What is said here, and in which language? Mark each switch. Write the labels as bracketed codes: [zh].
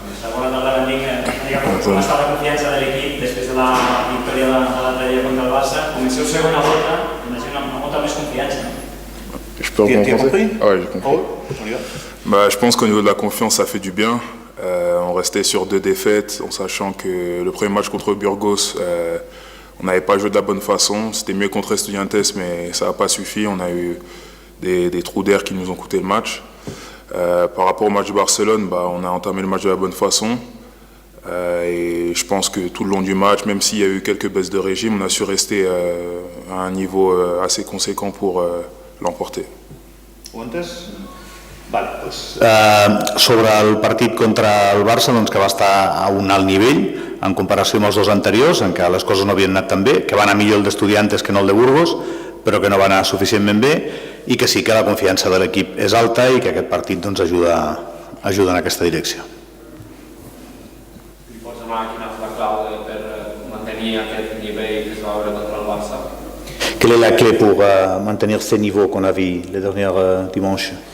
[ca] Bona tarda, com està la confiança de l'equip després de la victòria de l'altre dia contra el Barça? Comenceu segona volta, imagino amb molta més confiança, no? [fr] Je peux compris? Ah ouais, j'ai compris. Je pense qu'au niveau de la confiance, ça fait du bien. On restait sur 2 défaites, en sachant que le premier match contre Burgos, on n'avait pas joué de la bonne façon. C'était mieux contre Estudiantes, mais ça n'a pas suffi. On a eu des trous d'air qui nous ont coûté le match. Par rapport au match de Barcelone, on a entamé le match de la bonne façon. Et je pense que tout le long du match, même s'il y a eu quelques baisses de régime, on a su rester à un niveau assez conséquent pour l'emporter. [ca] Ho entès? Vale, doncs... Sobre el partit contra el Barça, doncs, que va estar a un alt nivell en comparació amb els 2 anteriors, en què les coses no havien anat tan bé, que va anar millor el d'Estudiantes que no el de Burgos, però que no va anar suficientment bé, i que sí que la confiança de l'equip és alta i que aquest partit doncs, ajuda en aquesta direcció. Li pots demanar quina és la clau per mantenir aquest nivell que es va veure contra el Barça? [fr] Quelle est la clé pour maintenir ces niveaux qu'on a vus les derniers dimanches?